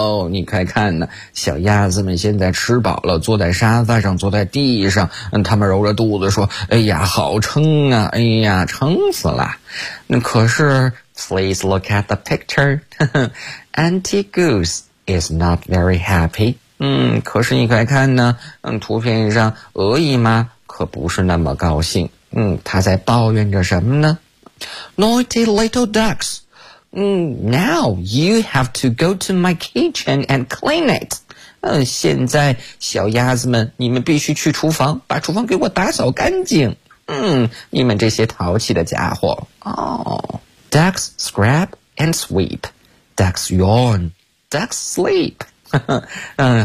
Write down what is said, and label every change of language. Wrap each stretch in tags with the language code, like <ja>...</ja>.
<zh>你快看呢，小鸭子们现在吃饱了，坐在沙发上，坐在地上，他们揉着肚子说，哎呀好撑啊，哎呀撑死了。那可是</zh> <en>please look at the picture, Auntie Goose is not very happy。</en> <zh>可是你快看呢，图片上鹅姨妈可不是那么高兴。她在抱怨着什么呢？</zh> <en>Naughty little ducks,Now you have to go to my kitchen and clean it.</en> <zh>现在小鸭子们，你们必须去厨房，把厨房给我打扫干净。你们这些淘气的家伙。</zh> <en>Ducks scrap and sweep. Ducks yawn. Ducks sleep.</en>